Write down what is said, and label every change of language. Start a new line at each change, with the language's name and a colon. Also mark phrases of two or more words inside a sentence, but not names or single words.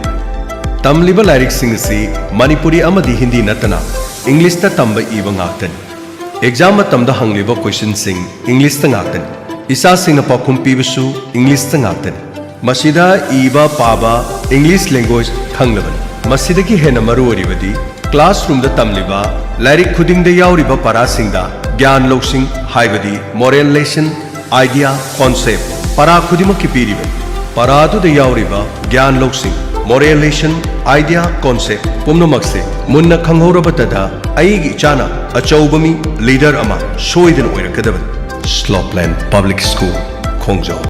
Manipuri: tamliba larik sing asi manipuri amadi hindi natana English ta tamba iba ngaktan exam matamda hangliba question sing English ta ngaktan isa sing na pakhum pibasu English ta ngaktan masida iba paba
English: English language
Manipuri: khanglaban masida ki hena maru oribadi classroom da tamliba lyric khuding da yauriba para sing da gyan loksing haibadi
English: moral lesson idea concept
Manipuri: para khudima ki piriba para du da yauriba gyan loksing
English: moral lesson idea concept
Manipuri: pumna makse munna khanghorabatada aigi chana achobami leader ama soidana oirakadaban Slopland Public School Khongjau